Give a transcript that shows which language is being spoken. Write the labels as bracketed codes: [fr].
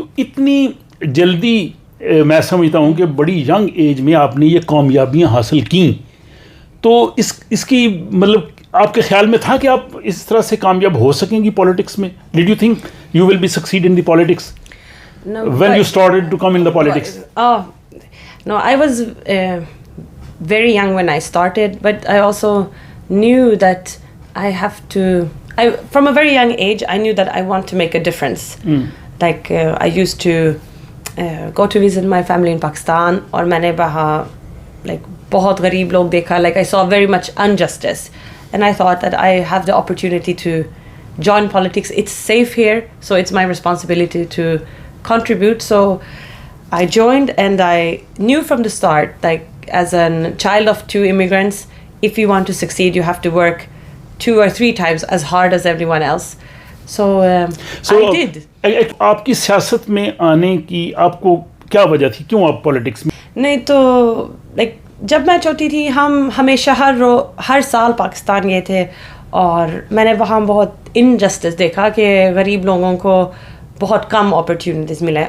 [ur] تو اتنی جلدی میں سمجھتا ہوں کہ بڑی ینگ ایج میں آپ نے یہ کامیابیاں حاصل کیں, تو اس کی مطلب آپ کے خیال میں تھا کہ آپ اس طرح سے کامیاب ہو سکیں گی پالیٹکس میں؟ [en] Did you think you will be succeed in the politics when you started to come in the politics? No, I was very young when I started, but I also knew that I have to. From a very young age, I knew that I want to make a difference. Like I used to go to visit my family in Pakistan, [ur] اور میں نے وہاں [en] like [ur] بہت غریب لوگ دیکھا. [en] Like I saw very much injustice, and I thought that I have the opportunity to join politics. It's safe here, so it's my responsibility to contribute. So I joined, and I knew from the start, like as a child of 2 immigrants, if you want to succeed, you have to work 2 or 3 times as hard as everyone else. So I did. [ur] آپ کی سیاست میں آنے کی آپ کو کیا وجہ تھی؟ کیوں آپ پالیٹکس میں؟ نہیں تو لائک جب میں چھوٹی تھی ہم ہمیشہ ہر سال پاکستان گئے تھے, اور میں نے وہاں بہت انجسٹس دیکھا کہ غریب لوگوں کو بہت کم اپرچونیٹیز ملے.